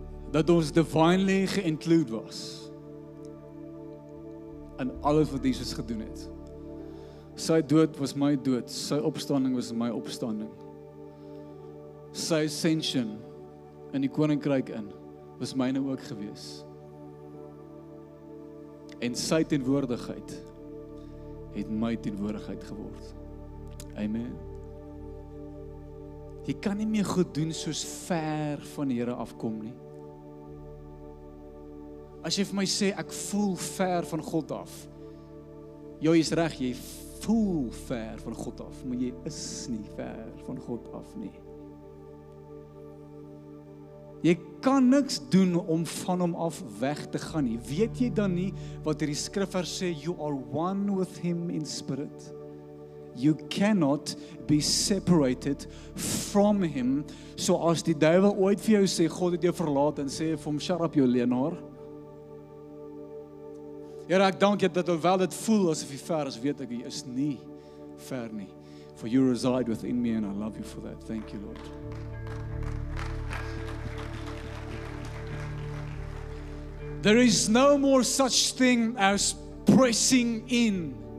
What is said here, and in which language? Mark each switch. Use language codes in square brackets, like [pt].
[af] Dat ons divinely ge-include was in alles wat Jesus gedoen het. Sy dood was my dood, sy opstanding was my opstanding. Sy ascension in die koninkryk in, was myne ook gewees. En sy teenwoordigheid het my teenwoordigheid geword. Amen. Jy kan nie meer goed doen soos ver van die Here afkom nie. As jy vir my sê, ek voel ver van God af. Jy is reg, jy voel ver van God af, maar jy is nie ver van God af nie. Jy kan niks doen om van hom af weg te gaan nie. Weet jy dan nie wat die skrifvers sê, [en] you are one with him in spirit. You cannot be separated from him. [af] So as die duiwel ooit vir jou sê, God het jou verlaat en sê vir hom, [en] shut up [af] jou leenaar. Here, ek dank jy dat alhoewel dit voel asof jy ver is, weet ek jy is nie ver nie. [en] For you reside within me and I love you for that. Thank you, Lord. There is no more such thing as pressing in.